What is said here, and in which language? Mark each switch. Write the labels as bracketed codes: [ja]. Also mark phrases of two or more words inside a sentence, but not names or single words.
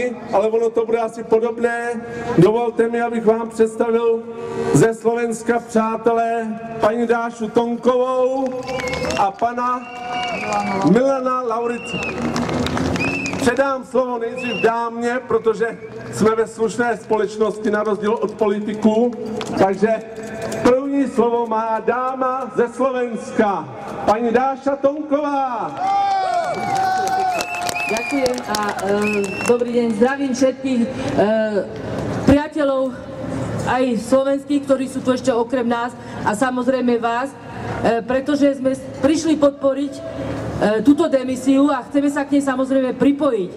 [cs] ale ono to bude asi podobné. Dovolte mi, abych vám představil ze Slovenska, přátelé, paní Dášu Tonkovou a pana Milana Lauricu. Předám slovo nejdřív dámě, protože jsme ve slušné společnosti na rozdíl od politiků, takže první slovo má dáma ze Slovenska, paní Dáša Tonková. [sk] Ďakujem a dobrý deň, zdravím všetkých priateľov aj slovenských, ktorí sú tu ešte okrem nás a samozrejme vás, pretože sme prišli podporiť túto demisiu a chceme sa k nej samozrejme pripojiť.